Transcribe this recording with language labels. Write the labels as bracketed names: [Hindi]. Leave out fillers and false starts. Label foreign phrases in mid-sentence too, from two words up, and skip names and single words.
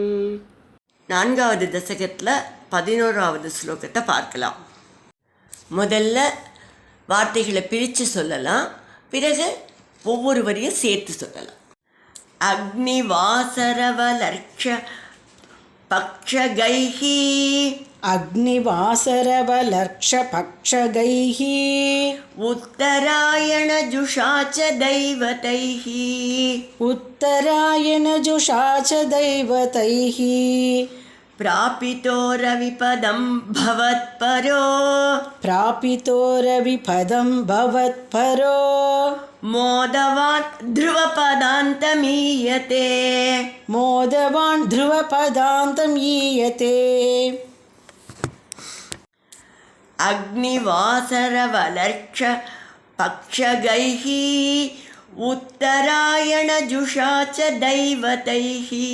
[Tamil] 4வது தசகத்தில் 11வது ஸ்லோகத்தை பார்க்கலாம். முதல்ல வார்த்தைகளை பிரித்து சொல்லலாம், பிறகு ஒவ்வொரு வரியும் சேர்த்து சொல்லலாம். [Sanskrit] अग्नि वासरवलर्क्ष पक्षगैः अग्निवासरवलर्क्षपक्षगैः उत्तरायणजुषा च दैवतैः उत्तरायणजुषा च दैवतैः प्रापितो रविपदं भवत्परो मोदवान् ध्रुवपदान्तमीयते अग्निवासरवलर्क्ष पक्षगैः उत्तरायणजुषा च दैवतैः